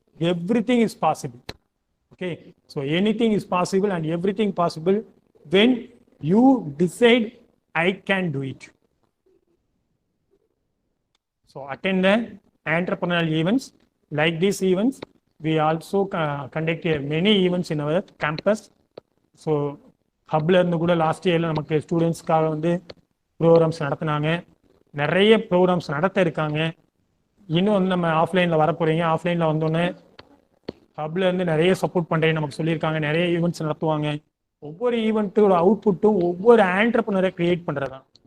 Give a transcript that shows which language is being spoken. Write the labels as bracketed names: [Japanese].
[English] Everything is possible. Okay, so anything is possible and everything possible when you decide I can do it. So attend the entrepreneurial events. Like these events, we also conduct many events in our campus. [Tamil] So ஹப்ல இருந்து கூட last இயர்ல நமக்கு ஸ்டூடெண்ட்ஸ்க்காக வந்து programs நடத்தினாங்க. நிறைய programs நடத்த இருக்காங்க. இன்னும் வந்து நம்ம ஆஃப்லைனில் வரப்போறீங்க. ஆஃப்லைனில் வந்தோடனே ஹப்ல இருந்து நிறைய சப்போர்ட் பண்ணுறேன்னு நமக்கு சொல்லியிருக்காங்க. நிறைய ஈவெண்ட்ஸ் நடத்துவாங்க. ஒவ்வொரு ஈவெண்ட்டோட அவுட்புட்டும் ஒவ்வொரு ஆண்டர்பிரினரை கிரியேட் பண்ணுறது தான்.